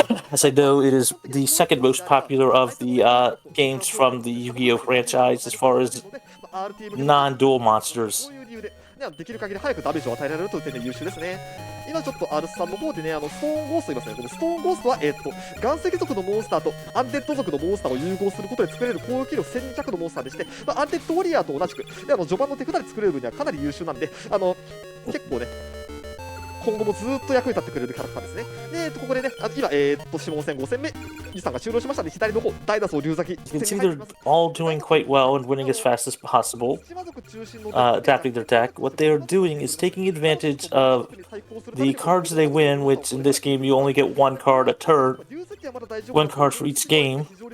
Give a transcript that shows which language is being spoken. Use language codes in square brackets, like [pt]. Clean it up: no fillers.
[en] As I know, it is the second most popular of the games from the Yu-Gi-Oh! Franchise as far as non-dual monsters. [ja] できる限り早くダメージを与えられるという点で優秀ですね。今ちょっとアルスさんの方でね、ストーンゴーストいますね。このストーンゴーストは、岩石族のモンスターとアンデッド族のモンスターを融合することで作れる攻撃力1200のモンスターでして、アンデッドウォリアーと同じく、で序盤の手札で作れる分にはかなり優秀なんで、結構ね、今後もずっと役に立ってくれるキャラクターですね。で、ここでね、今、下門戦5戦目、イさんが終了しましたので、左の方、大脱走龍崎。 [en] You can see they're all doing quite well and winning as fast as possible, adapting their deck. What they are doing is taking advantage of the cards they win, which in this game you only get one card a turn, one card for each game.